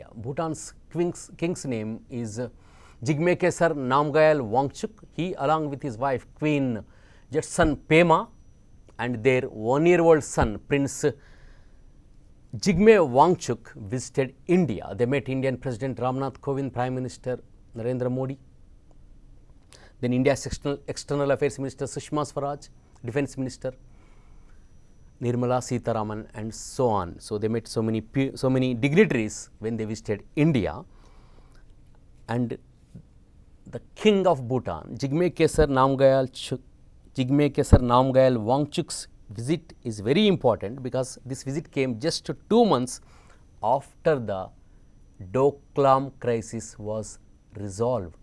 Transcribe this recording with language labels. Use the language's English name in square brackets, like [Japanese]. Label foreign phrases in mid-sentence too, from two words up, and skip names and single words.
[English] Bhutan's king's name is Jigme Kesar Namgyal Wangchuk. He, along with his wife Queen Jetsun Pema, and their 1-year-old son Prince Jigme Wangchuk visited India. They met Indian President Ramnath Kovind, Prime Minister Narendra Modi, then India's External Affairs Minister Sushma Swaraj, Defence Minister Nirmala Sitharaman, and so on. So, they met so many dignitaries when they visited India, and the king of Bhutan, Jigme Kesar Namgyal Wangchuk's visit is very important, because this visit came just 2 months after the Doklam crisis was resolved.